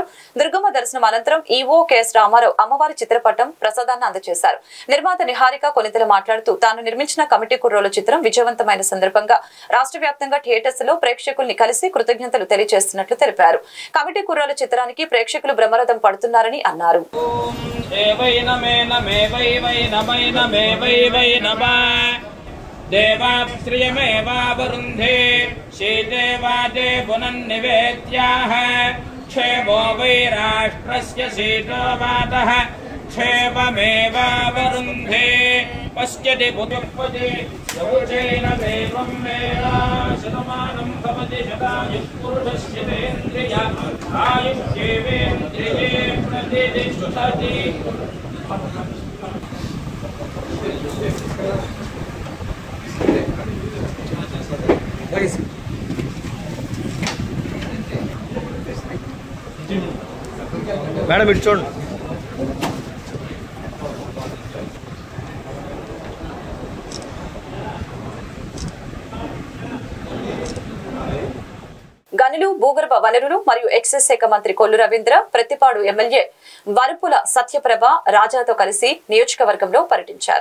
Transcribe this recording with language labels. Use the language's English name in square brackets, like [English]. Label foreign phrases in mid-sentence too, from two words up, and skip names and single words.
[Telugu] దుర్గమ్మ దర్శనం అనంతరం ఈవో కెఎస్ రామారావు అమ్మవారి చిత్రపటం ప్రసాదాన్ని అందజేశారు. నిర్మాత నిహారిక కొనితల మాట్లాడుతూ తాను నిర్మించిన కమిటీ కుర్రాలు చిత్రం విజయవంతమైన సందర్భంగా రాష్ట్ర వ్యాప్తంగా థియేటర్స్ లో ప్రేక్షకుల్ని కలిసి కృతజ్ఞతలు తెలియజేస్తున్నట్లు తెలిపారు. కమిటీ కుర్రాలు చిత్రానికి ప్రేక్షకులు బ్రహ్మరథం పడుతున్నారని అన్నారు. [Sanskrit] देवाश्रियमेवावरुन्धे शीते वाते पुनन्निवेद्याः क्षेमो वै राष्ट्रस्य शीतो वातः क्षेममेवावरुन्धे पश्यति पुष्पति यौचैन देवं वेदा शतमानं भवति शतायुः पुरुषस्य तेन्द्रिय आयुष्येवेन्द्रिये प्रतिष्ठति. [Telugu] మేడం ఇటు చూడండి. గనులు, భూగర్భ వనరులు మరియు ఎక్సైజ్ శాఖ మంత్రి కొల్లు రవీంద్ర, ప్రతిపాడు ఎమ్మెల్యే వరుపుల సత్యప్రభ రాజాతో కలిసి నియోజకవర్గంలో పర్యటించారు.